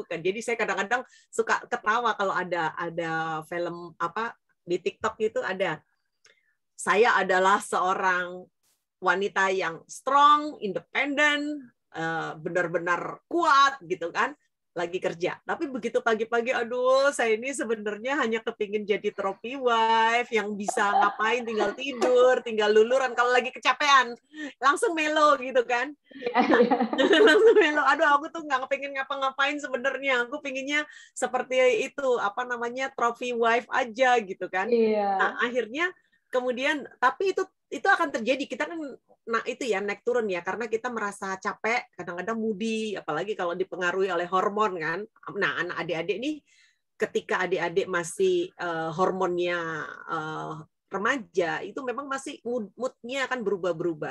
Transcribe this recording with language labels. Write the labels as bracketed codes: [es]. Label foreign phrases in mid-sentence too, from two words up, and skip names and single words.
[id] Jadi saya kadang-kadang suka ketawa kalau ada film di TikTok itu ada. Saya adalah seorang wanita yang strong, independen, benar-benar kuat gitu kan, lagi kerja. Tapi begitu pagi-pagi, aduh, saya ini sebenarnya hanya kepingin jadi [en] trophy wife [id] yang bisa ngapain, tinggal tidur, tinggal luluran. Kalau lagi kecapean, langsung melo gitu kan. Langsung melo. Aduh, aku tuh nggak kepingin ngapa-ngapain sebenarnya. Aku pinginnya seperti itu, [en] trophy wife [id] aja gitu kan. Nah, akhirnya kemudian, tapi itu akan terjadi. Kita kan, nah itu ya naik turun ya, karena kita merasa capek, kadang-kadang moody, apalagi kalau dipengaruhi oleh hormon kan. Nah, anak adik-adik nih, ketika adik-adik masih hormonnya remaja, itu memang masih moodnya akan berubah-berubah.